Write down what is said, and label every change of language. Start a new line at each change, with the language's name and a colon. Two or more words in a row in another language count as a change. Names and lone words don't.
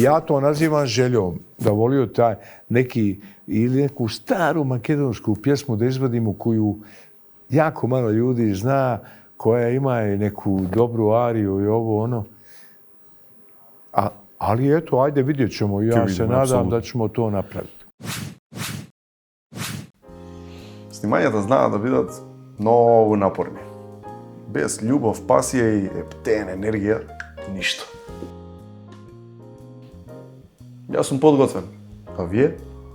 Serbian: Ja to nazivam željom, da volio taj ili neku staru makedonsku pjesmu da izvadimo koju jako malo ljudi zna, koja ima i neku dobru ariju i ovo ono. Ali eto, ajde vidjet ćemo. Ja se nadam da ćemo to napraviti.
Macedonian: Снимањата знаат да бидат многу напорни. Без љубов, пасија и ептен енергија, ништо. Јас сум подготвен. А вие?